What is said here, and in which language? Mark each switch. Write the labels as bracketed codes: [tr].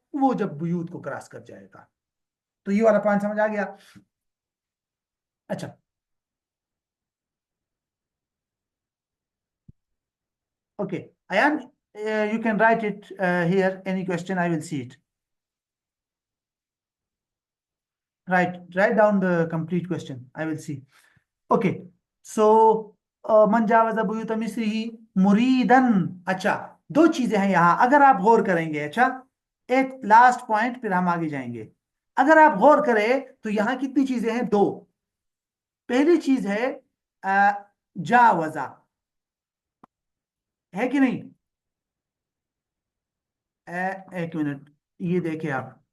[ur] وہ جب بیوت کو کراس کر جائے گا۔ تو یہ والا پوائنٹ سمجھ آ گیا؟ اچھا okay Ayan, [en] you can write it here, any question I will see it. Write down the complete question, I will see. [ur] Okay, so [ar] من جاوز بیوت مصری مریدن، [ur] اچھا دو چیزیں ہیں یہاں اگر آپ غور کریں گے، اچھا ایک لاسٹ پوائنٹ پھر ہم آگے جائیں گے۔ اگر آپ غور کریں تو یہاں کتنی چیزیں ہیں؟ دو۔ پہلی چیز ہے جاوزا، ہے کہ نہیں؟ ایک منٹ یہ دیکھیں آپ،